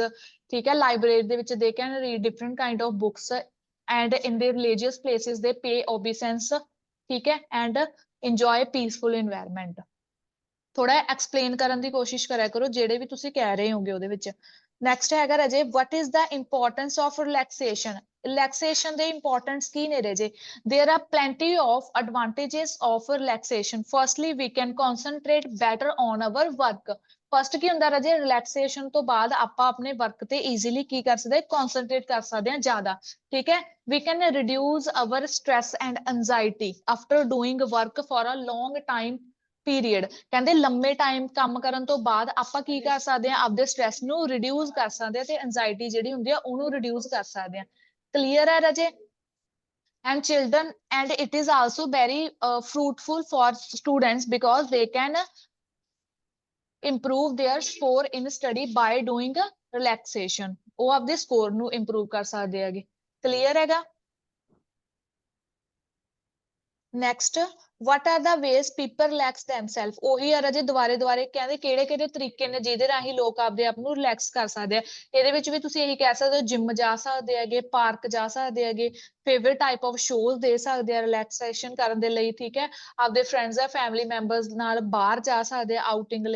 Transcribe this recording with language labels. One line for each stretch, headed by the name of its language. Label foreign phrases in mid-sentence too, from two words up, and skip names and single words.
Punjabi: ਠੀਕ ਹੈ, ਲਾਇਬ੍ਰੇਰੀ ਦੇ ਵਿੱਚ
English: they can read different kind of books and in the religious places they pay obeisance.
Punjabi: ਠੀਕ ਹੈ,
English: and enjoy peaceful environment.
Punjabi: ਥੋੜਾ ਐਕਸਪਲੇਨ ਕਰਨ ਦੀ ਕੋਸ਼ਿਸ਼ ਕਰਿਆ ਕਰੋ ਜਿਹੜੇ ਵੀ ਤੁਸੀਂ ਕਹਿ ਰਹੇ ਹੋਗੇ ਉਹਦੇ ਵਿੱਚ। ਨੈਕਸਟ ਹੈਗਾ ਰਾਜੇ,
English: what is the importance of relaxation।
Punjabi: ਰਿਲੈਕਸੇਸ਼ਨ ਦੇ ਇੰਪੋਰਟੈਂਸ ਕੀ ਨੇ ਰਾਜੇ?
English: there are plenty of advantages of relaxation। firstly we can concentrate better on our work।
Punjabi: ਫਸਟ ਕੀ ਹੁੰਦਾ ਰਾਜੇ, ਰਿਲੈਕਸੇਸ਼ਨ ਤੋਂ ਬਾਅਦ ਆਪਾਂ ਆਪਣੇ ਵਰਕ ਤੇ ਈਜ਼ੀਲੀ ਕੀ ਕਰ ਸਕਦੇ, ਕਨਸੈਂਟਰੇਟ ਕਰ ਸਕਦੇ ਹਾਂ ਜ਼ਿਆਦਾ। ਠੀਕ ਹੈ,
English: we can reduce our stress and anxiety after doing work for a long time ਪੀਰੀਅਡ।
Punjabi: ਕਹਿੰਦੇ ਲੰਮੇ ਟਾਈਮ ਕੰਮ ਕਰਨ ਤੋਂ ਬਾਅਦ ਆਪਾਂ ਕੀ ਕਰ ਸਕਦੇ ਹਾਂ, ਆਪਦੇ ਸਟ੍ਰੈਸ ਨੂੰ ਰਿਡਿਊਸ ਕਰ ਸਕਦੇ ਹਾਂ ਤੇ ਐਂਜ਼ਾਈਟੀ ਜਿਹੜੀ ਹੁੰਦੀ ਆ ਉਹਨੂੰ ਰਿਡਿਊਸ ਕਰ ਸਕਦੇ ਹਾਂ। ਕਲੀਅਰ ਹੈ ਰਾਜੇ?
English: and children, and it is also very fruitful for students because they can improve their score in study by doing relaxation।
Punjabi: ਉਹ ਆਪਦੇ ਸਕੋਰ ਨੂੰ ਇੰਪਰੂਵ ਕਰ ਸਕਦੇ ਹੈਗੇ। ਕਲੀਅਰ ਹੈਗਾ? ਨੈਕਸਟ,
English: what are the ways people relax themselves।
Punjabi: ਉਹੀ ਆ ਰਾਜੇ, ਦੁਬਾਰੇ ਦੁਬਾਰੇ ਕਹਿੰਦੇ ਕਿਹੜੇ ਕਿਹੜੇ ਤਰੀਕੇ ਨੇ ਜਿਹਦੇ ਰਾਹੀਂ ਲੋਕ ਆਪਦੇ ਆਪ ਨੂੰ ਰਿਲੈਕਸ ਕਰ ਸਕਦੇ ਆ। ਇਹਦੇ ਵਿੱਚ ਵੀ ਤੁਸੀਂ ਇਹੀ ਕਹਿ ਸਕਦੇ ਹੋ, ਜਿਮ ਜਾ ਸਕਦੇ ਹੈਗੇ, ਪਾਰਕ ਜਾ ਸਕਦੇ ਹੈਗੇ,
English: favourite type of shows
Punjabi: ਦੇ ਸਕਦੇ ਆ ਰਿਲੈਕਸੇਸ਼ਨ ਕਰਨ ਦੇ ਲਈ। ਠੀਕ ਹੈ, ਆਪਦੇ ਫਰੈਂਡਸ ਜਾਂ
English: family members
Punjabi: ਨਾਲ ਬਾਹਰ ਜਾ ਸਕਦੇ ਆ ਆਊਟਿੰਗ ਲਈ।